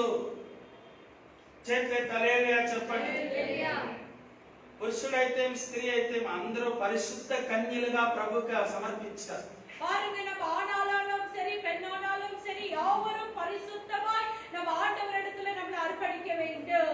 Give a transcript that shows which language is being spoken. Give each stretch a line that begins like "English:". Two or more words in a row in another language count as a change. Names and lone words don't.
Telugu: చేతులు తలేలుగా చెప్పండి. పురుషుడైతే స్త్రీ అయితే అందరూ పరిశుద్ధ కన్యలుగా ప్రభువుకి సమర్పించారు.
Tamil: பாருங்க, நம்ம ஆணாலும் சரி பெண்ணானாலும் சரி யாவரும் பரிசுத்தமாய் நம்ம ஆண்டவரிடத்துல நம்மளை அர்ப்பணிக்க வேண்டும்.